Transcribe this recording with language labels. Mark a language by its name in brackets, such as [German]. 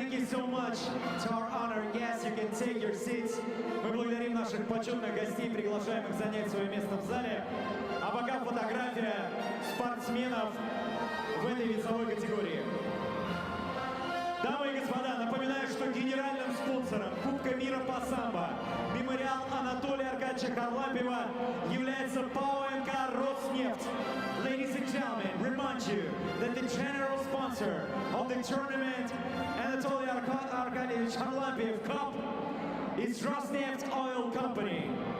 [English] so much to our honored guests. You can take your seats. [Russian] Мы благодарим наших почетных гостей, приглашаем их занять свое место в зале. А пока фотография спортсменов в этой весовой категории. Дамы и господа, напоминаю, что генеральным спонсором Кубка мира по самбо мемориал Анатолия Аркадьевича Харлампиева является ПАО НК «Роснефть». [English] Ladies and gentlemen, remind you that the general sponsor of the tournament, Anatoly Arkadievich Kharlampiev Cup, is Rosneft Oil Company.